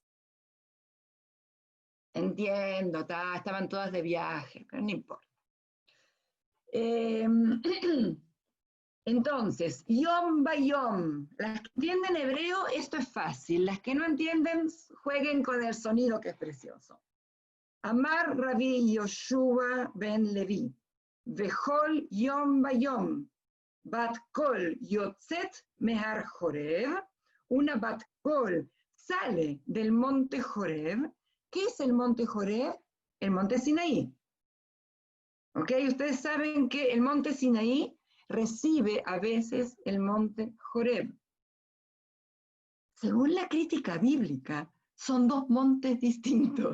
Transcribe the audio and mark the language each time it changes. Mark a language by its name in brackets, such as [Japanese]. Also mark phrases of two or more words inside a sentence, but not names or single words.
[Spanish] Entiendo, estaban todas de viaje, pero no importa. Entonces, [Hebrew] יום ביום, [Spanish] las que entienden hebreo, esto es fácil. Las que no entienden, jueguen con el sonido que es precioso. [Hebrew] אמר רבי יהושע בן לוי בכל יום ויום בת קול יוצאת מהר חורב, [Spanish] una [Hebrew] בת קול [Spanish] sale del monte Joreb. ¿Qué es el monte Joreb? El monte Sinaí. ¿Ok? Ustedes saben que el monte Sinaí recibe a veces el monte Joreb. Según la crítica bíblica, son dos montes distintos.